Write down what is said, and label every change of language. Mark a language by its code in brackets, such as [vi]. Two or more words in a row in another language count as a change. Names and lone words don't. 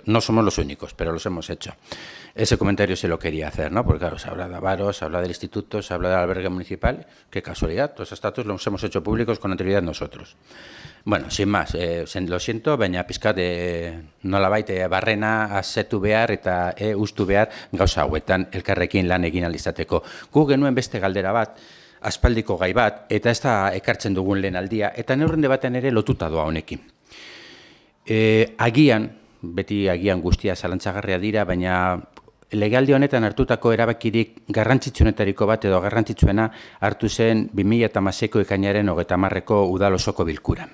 [es] No somos los únicos, pero los hemos hecho. Ese comentario se lo quería hacer, ¿no? Porque claro, se habla de Avaro, se habla del instituto, se habla del albergue municipal. Qué casualidad, todos esos datos los hemos hecho públicos con anterioridad nosotros. Bueno, sin más, lo siento, [eu] baina pizkat nolabait barrena asetu behar eta ustu behar gauza hauetan elkarrekin lan egin ahal izateko. Gu genuen beste galdera bat, aspaldiko gai bat, eta ez da ekartzen dugun lehen aldia, eta neurrende batean ere lotuta doa honekin. Beti agian guztia zalantzagarria dira, baina legealdi honetan hartutako erabakirik garrantzitsuenetariko bat edo garrantzitsuena hartu zen 2016ko ekainaren 30ko udal osoko bilkuran.